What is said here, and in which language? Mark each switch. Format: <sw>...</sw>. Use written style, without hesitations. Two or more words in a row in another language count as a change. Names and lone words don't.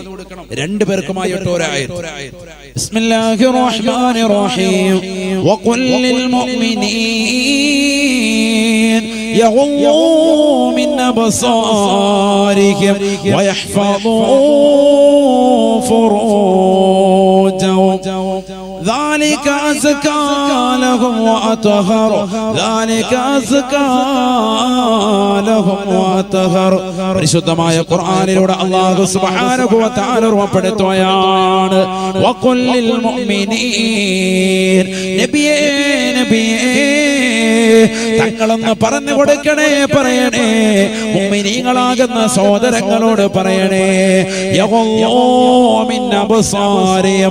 <ar>രണ്ടുപേർക്കുമായി بسم الله الرحمن الرحيم. وقل للمؤمنين يغضوا من أبصارهم ويحفظوا فروجهم ذلك أزكى لهم وأطهر.</ar> <ml>പരിശുദ്ധമായ ഖുർആനിലൂടെ</ml> <ar>الله سبحانه وتعالى</ar> <ml>ഓർമ്മപ്പെടുത്തുകയാണ്,</ml> <ar>وقل للمؤمنين.</ar> <ml>നബിയേ തങ്ങളൊന്ന് പറഞ്ഞു കൊടുക്കണേ, പറയണേ, മുഅ്മിനീങ്ങളാകുന്ന സഹോദരങ്ങളോട് പറയണേ,</ml> <ar>يغضوا من أبصارهم.</ar>